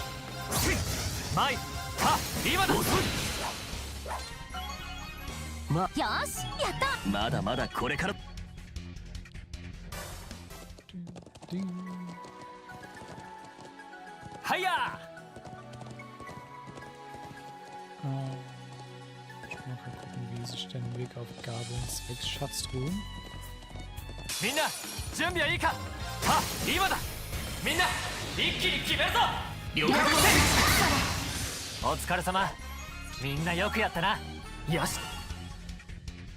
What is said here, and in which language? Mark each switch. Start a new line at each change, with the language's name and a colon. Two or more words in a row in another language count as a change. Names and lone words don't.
Japanese: 前。はっ、今だ。よし、やった。まだまだこれから。はいや。
German: Ich muss mal gucken, wie sich den Weg auf Gabeln zwecks Schatztruhen.
Japanese: みんな準備はいいか。はっ、今だ。みんな一気に決めるぞ。了解。お疲れ様。みんなよくやったな。よし。